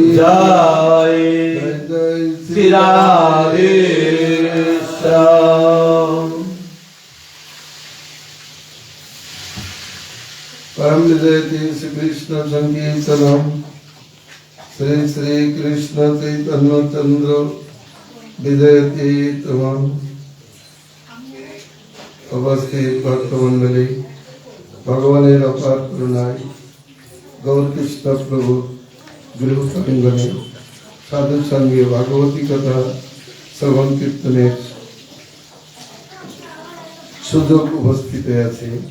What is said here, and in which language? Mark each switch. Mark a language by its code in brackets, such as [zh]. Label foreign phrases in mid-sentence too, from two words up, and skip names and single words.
[hi] जय। जय जय श्री राधे श्याम। [sa] परम विजयति श्री कृष्ण संकीर्तनम श्री श्री कृष्ण चैतन्य चंद्र विजयति तमम। [bn] উপস্থিত ভক্তমণ্ডলী भगवाনের অপার করুণায় গৌর কৃষ্ণ প্রভু গৃহ প্রাঙ্গণে সাধুর সঙ্গে ভাগবতী কথা শ্রবণ কীর্তনের সুযোগ উপস্থিত আছে।